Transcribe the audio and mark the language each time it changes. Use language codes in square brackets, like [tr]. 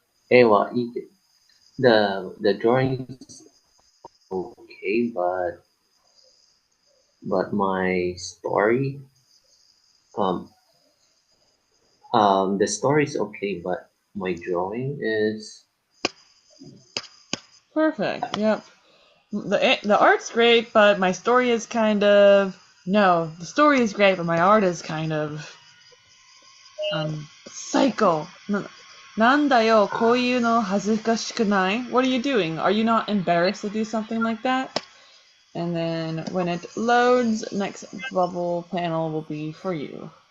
[ja] 絵はいいけど、 [en] the drawing's okay, but my story, the story's okay, but my drawing is Perfect. Yep. The art's great, but my story is kind of the story is great, but my art is kind of psycho. [ja] なんだよ、こういうの恥ずかしくない? [en] What are you doing? Are you not embarrassed to do something like that? And then when it loads, next bubble panel will be for you.